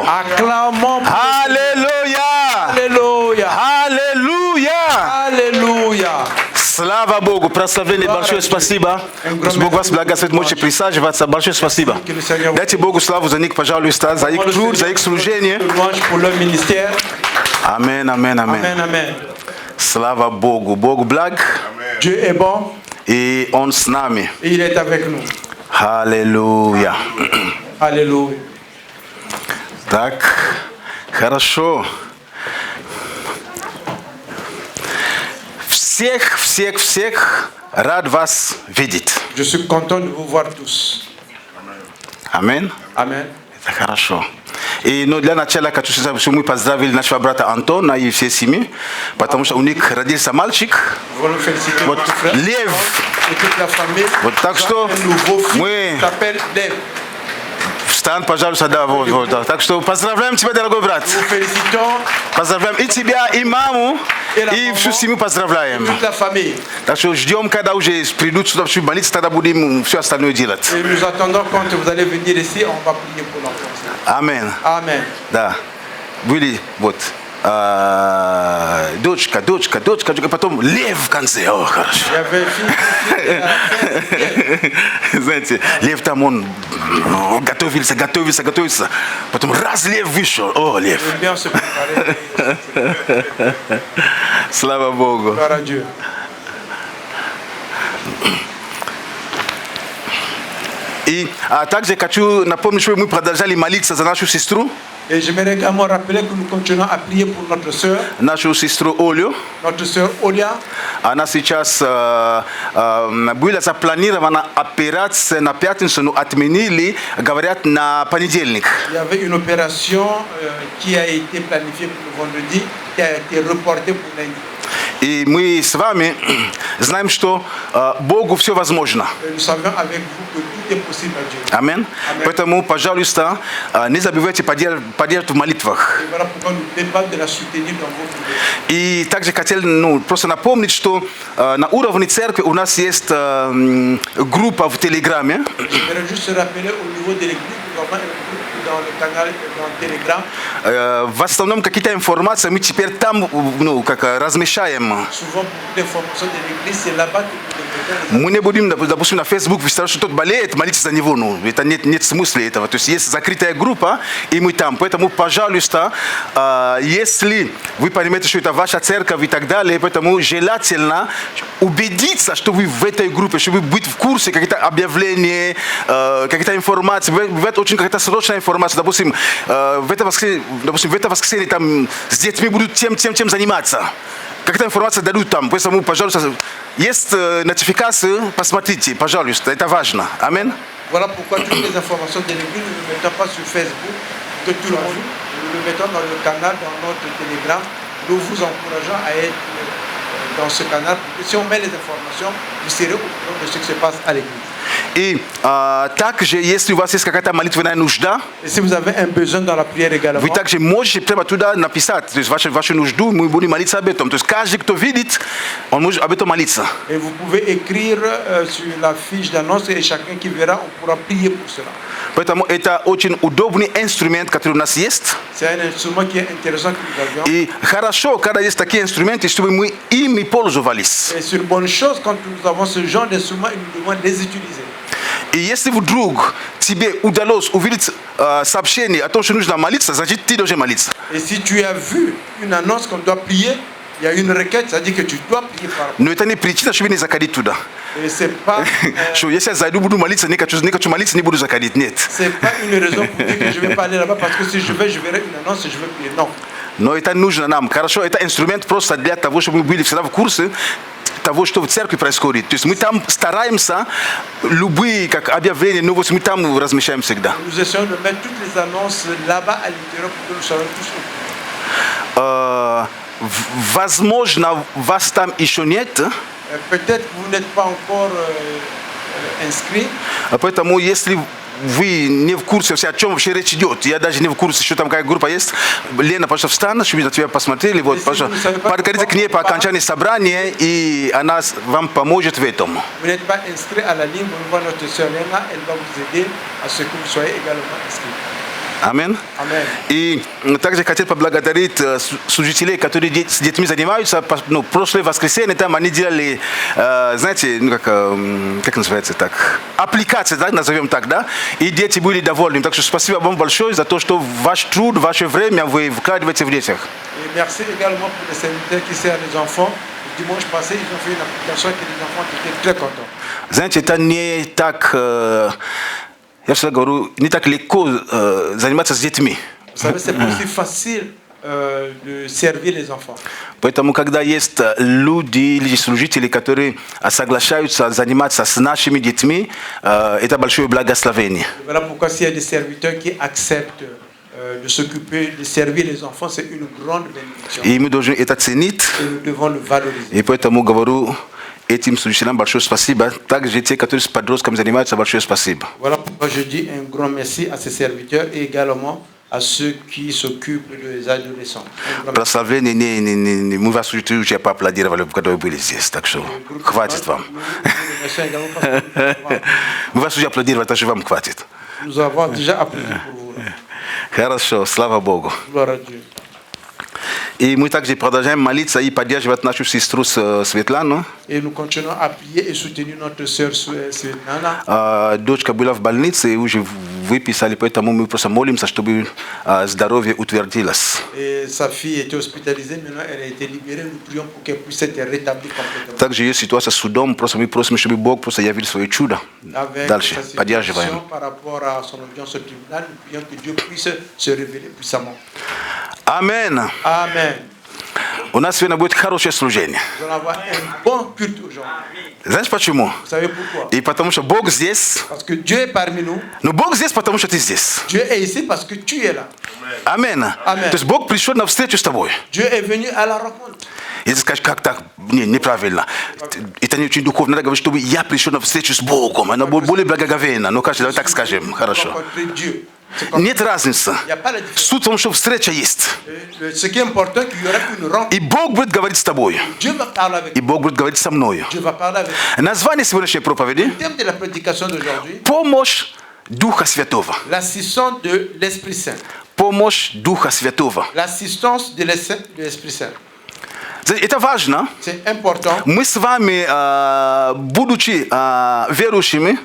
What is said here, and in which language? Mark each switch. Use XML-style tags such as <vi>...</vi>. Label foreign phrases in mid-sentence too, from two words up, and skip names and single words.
<fr>Acclamons.</fr> <ru>Аллилуйя. Аллилуйя. Аллилуйя. Аллилуйя. Слава Богу, прославление, большое спасибо. Пусть Бог вас благословит, можете присаживаться. Большое спасибо. Дайте Богу славу за них, пожалуйста, за их труд, за их служение.</ru> <fr>Louange pour leur ministère. Amen, amen, amen. Amen, amen.</fr> <ru>Слава Богу. Бог благ,</ru> <fr>Dieu est bon</fr> <ru>и Он с нами.</ru> <fr>et il est avec nous.</fr> <ru>Аллилуйя.</ru> <fr>Alléluia.</fr> <ru>Так, хорошо. Всех рад вас видеть.</ru> <fr>Je suis content de vous voir tous. Amen. Amen.</fr> <ru>Это хорошо. И ну, для начала хочу сказать, что мы поздравили нашего брата Антона и все семьи, потому что у них родился мальчик.</ru> <fr>Nous voulons féliciter</fr> <ru>Вот</ru> <fr>notre frère</fr> <ru>Лев.</ru> <fr>et toute la famille.</fr> <ru>Вот так</ru> <fr>Ils ont</fr> <ru>что</ru> <fr>un nouveau fils</fr> <ru>мы</ru> <fr>qui s'appelle Lev.</fr> <ru>встань, пожалуйста, да, вот, да. Так что поздравляем тебя, дорогой брат.</ru> <fr>Nous félicitons</fr> <ru>Поздравляем и тебя, и маму, и всю семью поздравляем.</ru> <fr>toute la famille.</fr> <ru>Так что ждем, когда уже придут сюда в больницу, тогда будем все остальное делать.</ru> <fr>Et nous attendons quand vous allez venir ici, on va prier pour l'enfant.</fr> <ru>Аминь.</ru> <fr>Amen.</fr> <ru>Да. Были вот дочка, потом лев в конце. О, хорошо.</ru> <fr>Il y avait une fille,</fr> <ru>Знаете, лев там, он готовился. Потом раз лев вышел. О, лев.</ru> <fr>il bien se préparer.</fr> <ru>Слава Богу.</ru> <fr>Gloire à Dieu.</fr> <ru>И также хочу напомнить, что мы продолжали молиться за нашу сестру,</ru> <fr>Et j'aimerais également rappeler que nous continuons à prier pour notre sœur</fr> <ru>Олю.</ru> <fr>notre sœur Olia.</fr> <ru>Она сейчас была запланирована операция на пятницу, но отменили, говорят, на понедельник.</ru> <fr>Il y avait une opération qui a été planifiée pour le vendredi, qui a été reportée pour lundi.</fr> <ru>И мы с вами знаем, что Богу все возможно.</ru> <fr>Et nous savions avec vous que tout est possible à Dieu.</fr> <ru>Аминь. Поэтому, пожалуйста, не забывайте поддерживать в молитвах.</ru> <fr>Et voilà pourquoi nous demandons de la soutenir dans vos prières.</fr> <ru>И также хотел просто напомнить, что на уровне церкви у нас есть группа в Телеграме.</ru> <fr>J'aimerais juste rappeler au niveau de l'église, nous avons un groupe dans le canal, dans Telegram.</fr> <ru>В основном какие-то информации мы теперь там размещаем.</ru> <fr>Souvent, beaucoup d'informations de l'église, c'est là-bas que nous devons.</fr> <ru>Мы не будем, допустим, на Facebook выставлять, что тот болеет, молиться за него. Ну, это нет смысла этого. То есть есть закрытая группа, и мы там. Поэтому, пожалуйста, если вы понимаете, что это ваша церковь и так далее, поэтому желательно убедиться, что вы в этой группе, чтобы быть в курсе какие-то объявления, какие-то информации. Бывает очень какая-то срочная информация. Допустим, в это воскресенье там с детьми будут тем заниматься. Какая-то информация дадут там. Поэтому, пожалуйста, есть нотификации, посмотрите, пожалуйста, это важно. Аминь.</ru> <fr>Voilà pourquoi toutes les informations de l'église, nous ne les mettons pas sur Facebook de tout le monde. Nous les mettons dans le canal, dans notre Telegram. Nous vous encourageons à être dans ce canal. Si on met les informations, vous serez au courant de ce qui se passe à l'église.</fr> <ru>И также, если у вас есть какая-то молитвенная нужда,</ru> <fr>Et si vous avez un besoin dans la prière également,</fr> <ru>вы также можете прямо туда написать, то есть вашу нужду, мы будем молиться об этом. То есть каждый, кто видит, он может об этом молиться.</ru> <fr>et vous pouvez écrire sur la fiche d'annonce et chacun qui verra, on pourra prier pour cela.</fr> <ru>Поэтому это очень удобный инструмент, который у нас есть.</ru> <fr>C'est un instrument qui est intéressant que nous avions.</fr> <ru>И хорошо, когда есть такие инструменты, чтобы мы ими пользовались.</ru> <fr>Et c'est une bonne chose quand nous avons ce genre d'instruments et nous devons les utiliser.</fr> <ru>И если вдруг тебе удалось увидеть сообщение о том, что нужно молиться, значит, ты должен молиться.</ru> <fr>Et si tu as vu une annonce qu'on doit prier, il y a une requête, ça dit que tu dois prier par rapport.</fr> <ru>Но это не причина, чтобы не заходить туда.</ru> <fr>Et c'est pas,</fr> <ru>Что если я зайду, буду молиться, не хочу молиться, не буду заходить. Нет.</ru> <fr>c'est pas une raison pour dire que je vais pas aller là-bas parce que si je vais, je verrai une annonce et je vais prier. Non.</fr> <ru>Но это нужно нам. Хорошо, это инструмент просто для того, чтобы мы были всегда в курсе того, что в церкви происходит. То есть мы там стараемся, любые как объявления, новости, мы там размещаем всегда.</ru> <fr>Nous essayons de mettre toutes les annonces là-bas à l'intérieur pour que nous soyons tous au courant.</fr> <ru>Возможно, вас там еще нет.</ru> <fr>Peut-être que vous n'êtes pas encore inscrit.</fr> <ru>Поэтому, если вы не в курсе все, о чем вообще речь идет. Я даже не в курсе, что там какая группа есть. Лена, пожалуйста, встань, чтобы на тебя посмотрели. Вот, пожалуйста, подходите к ней по окончании собрания, и она вам поможет в этом.</ru> <fr>Vous n'êtes pas inscrit à la ligne, vous voir notre sœur Léna, elle va vous aider à ce que vous soyez également inscrit.</fr> <ru>Аминь. Амен. И также хотел поблагодарить служителей, которые с детьми занимаются. Ну, прошлое воскресенье там они делали, знаете, ну, как называется так, аппликации, да, назовем так, да, и дети были довольны. Так что спасибо вам большое за то, что ваш труд, ваше время вы вкладываете в детях.</ru> <fr>Et merci également pour les serviteurs qui servent les enfants. Le dimanche passé, ils ont fait une application que les enfants étaient très contents.</fr> <ru>Знаете, это не так, я всегда говорю, не так легко заниматься с детьми.</ru> <fr>Vous savez, c'est pas aussi facile de servir les enfants.</fr> <ru>Поэтому, когда есть люди или служители, которые соглашаются заниматься с нашими детьми, это большое благословение.</ru> <fr>Voilà pourquoi s'il y a des serviteurs qui acceptent de s'occuper, de servir les enfants, c'est une grande bénédiction.</fr> <ru>И мы должны это ценить.</ru> <fr>Et nous devons le valoriser.</fr> <ru>И поэтому говорю этим служителям большое спасибо. Также те, которые с подростками занимаются, большое спасибо.</ru> <fr>Voilà pourquoi je dis un grand merci à ces serviteurs et également à ceux qui s'occupent des adolescents.</fr> <ru>Прославление мы вас уже поаплодировали, когда вы были здесь, так что хватит вам. Мы вас уже аплодировали, так что вам хватит.</ru> <fr>Nous avons déjà applaudi pour vous.</fr> <ru>Хорошо, слава Богу.</ru> <fr>Gloire à Dieu.</fr> <ru>И мы также продолжаем молиться и поддерживать нашу сестру Светлану.</ru> <fr>Et nous continuons à prier et soutenir notre sœur Svetlana.</fr> <ru>Дочка была в больнице и уже выписали, поэтому мы просто молимся, чтобы здоровье утвердилось.</ru> <fr>Et sa fille était hospitalisée, maintenant elle a été libérée. Nous prions pour qu'elle puisse être rétablie complètement.</fr> <ru>Также есть ситуация с судом, просто мы просим, чтобы Бог просто явил свое чудо. Дальше, поддерживаем.</ru> <fr>Par rapport à son audience au tribunal, nous prions que Dieu puisse se révéler puissamment.</fr> <ru>Амен.</ru> <fr>Amen.</fr> <ru>У нас сегодня будет хорошее служение.</ru> <fr>Nous allons avoir un bon culte aujourd'hui.</fr> <ru>Знаешь почему?</ru> <fr>Vous savez pourquoi?</fr> <ru>И потому что Бог здесь.</ru> <fr>Parce que Dieu est parmi nous.</fr> <ru>Но Бог здесь, потому что ты здесь.</ru> <fr>Dieu est ici parce que tu es là.</fr> <ru>Амен. Амен. То есть Бог пришел на встречу с тобой.</ru> <fr>Dieu est venu à la rencontre.</fr> <ru>Если скажешь, как так? Не, неправильно. Это не очень духовно. Надо говорить, чтобы я пришел на встречу с Богом. Она более благоговейна. Ну, кажется, давай так скажем. Хорошо.</ru> <fr>Rencontrer Dieu. C'est comme-</fr> <ru>Нет разницы.</ru> <fr>Il n'y a pas de différence.</fr> <ru>Суть в том, что встреча есть.</ru> <fr>Ce qui est important, qu'il y aura une rencontre.</fr> <ru>И Бог будет говорить с тобой.</ru> <fr>Dieu va parler avec</fr> <ru>И</ru> <fr>nous.</fr> <ru>Бог будет говорить со мною.</ru> <fr>Dieu va parler avec nous.</fr> <ru>Название сегодняшней проповеди</ru> <fr>Le thème de la prédication d'aujourd'hui,</fr> <ru>«Помощь Духа Святого».</ru> <fr>l'assistance de l'Esprit Saint.</fr> <ru>Помощь Духа Святого.</ru> <fr>L'assistance de l'Esprit Saint.</fr> <ru>Это важно.</ru> <fr>C'est important.</fr> <ru>Мы с вами, будучи верующими,</ru>